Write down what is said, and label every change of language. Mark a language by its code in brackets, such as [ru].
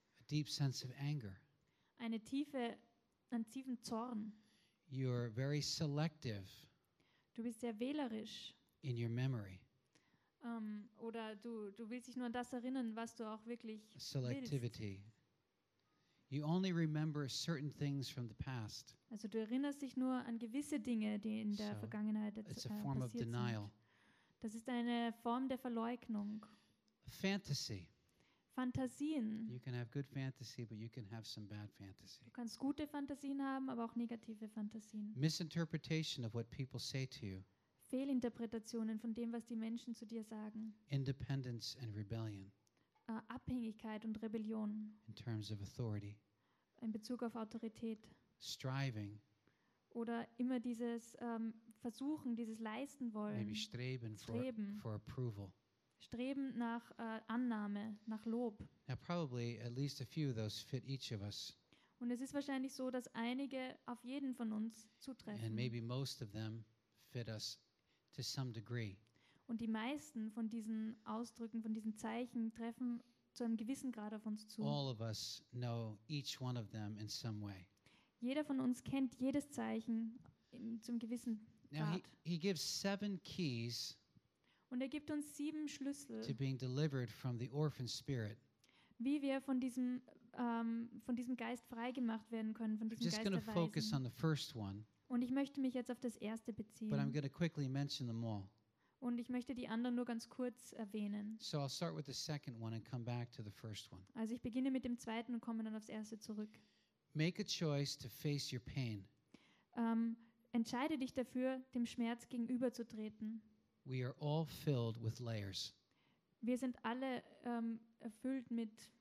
[en] A deep sense of anger. [de] Einen tiefen Zorn. [en] You're very selective. [de] Du bist sehr wählerisch. [en] In your memory. [de] Oder du willst dich nur an das erinnern, was du auch wirklich [en] Selectivity. [de] Willst. [en] You only remember certain things from the past. [de] Also du erinnerst dich nur an gewisse Dinge, die in der Vergangenheit [en] passiert of denial. [de] Sind. Das ist eine Form der Verleugnung. [en] Fantasy. [de] Fantasien. [en] You can have good fantasy, but you can have some bad fantasy. [de] Du kannst gute Fantasien haben, aber auch negative Fantasien. [en] Misinterpretation of what people say to you. [de] Fehlinterpretationen von dem, was die Menschen zu dir sagen. [en] Independence and rebellion. [de] Abhängigkeit und Rebellion. [en] In terms of authority. [de] In Bezug auf Autorität. [en] Striving. [de] Oder immer dieses Versuchen, dieses Leisten wollen. [en] Maybe streben. For approval. [de] Streben nach Annahme, nach Lob. [en] Now probably at least a few of those fit each of us. [de] Und es ist wahrscheinlich so, dass einige auf jeden von uns zutreffen. [en] And maybe most of them fit us to some degree. [de] Und die meisten von diesen Ausdrücken, von diesen Zeichen treffen zu einem gewissen Grad auf uns zu. [en] All of us know each one of them in some way. [de] Jeder von uns kennt jedes Zeichen zum gewissen Grad. [en] Now he gives seven keys. [de] Und er gibt uns sieben Schlüssel, [en] to being delivered from the orphan spirit. [de] Wie wir von diesem Geist freigemacht werden können, von diesem Geist der Weisen. [en] Just going to focus on the first one. [de] Und ich möchte mich jetzt auf das erste beziehen. [en] But I'm going to quickly mention them all. [de] Und ich möchte die anderen nur ganz kurz erwähnen. [en] So I'll start with the second one and come back to the first one. [de] Also ich beginne mit dem zweiten und komme dann aufs erste zurück. [en] Make a choice to face your pain. [de] Entscheide dich dafür, dem Schmerz gegenüberzutreten. [en] We are all filled with layers. [de] Wir sind alle erfüllt mit